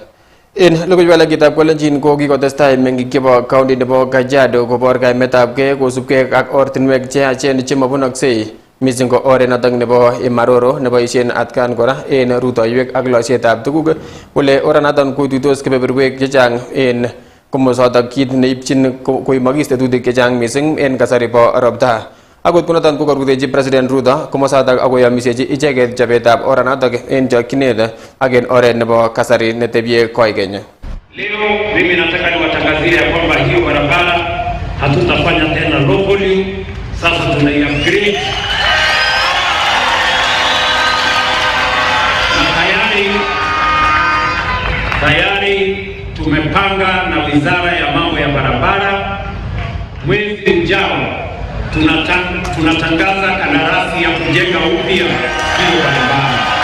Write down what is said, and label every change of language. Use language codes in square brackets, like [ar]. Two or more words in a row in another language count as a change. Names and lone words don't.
[kln] En logoiwek kitab kolenjin ko kikotestai meng'ik chebo county nebo Kajiado kobor kaimetabgei kosubgei ak ortinwek che yachen chemabunoksei missing ko oret noton nebo Imaroro neboisien atkan kora en rutoiwek ak losietab tuguk kole oranoton koituitos kebeberwek chechang en komosotok kit neipchin koimokis tetutik chechang missing en kasari bo ropta. Akot kunoton ko karutechi President Ruto komosotok akoyomisechi icheket chobetab oranotok en chokchinet ak en oret nebo kasari netebie koikeny. [sw] Leo mimi nataka niwatangazie ya kwamba hiyo barabara hatutafanya tena locally, sasa tunai-upgrade na tayari tumepanga na Wizara ya Mambo ya Barabara mwezi ujao tunatangaza kandarasi ya kujenga upya hiyo barabara.